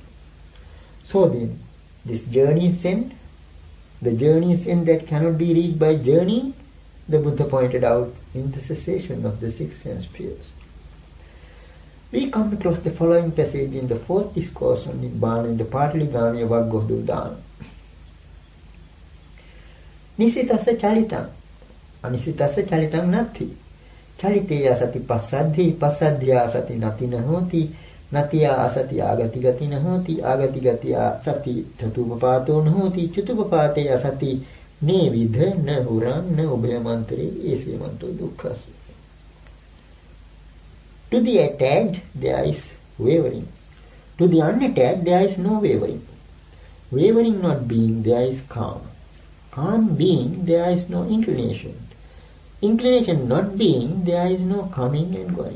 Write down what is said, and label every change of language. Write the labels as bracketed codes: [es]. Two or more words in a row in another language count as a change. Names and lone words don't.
[en] So then, this journey's end, the journey's end that cannot be reached by journeying, the Buddha pointed out in the cessation of the 6 sense spheres. We come across the following passage in the 4th discourse on Nibbana in the Pataligamiya Vagga of the Udana. [pi] Nisitassa chalitang, anisitassa chalitang nati. Chaliteya sati passadhi, passadhya sati natina hoti, natiya asati agati gatina hoti, agati gatiya sati chatupapato hoti, chatupapateya sati ne vidha na huram na ubhayamantre esevanto dukkhas. [en] To the attached there is wavering. To the unattached there is no wavering. Wavering not being, there is calm. Calm being, there is no inclination. Inclination not being, there is no coming and going.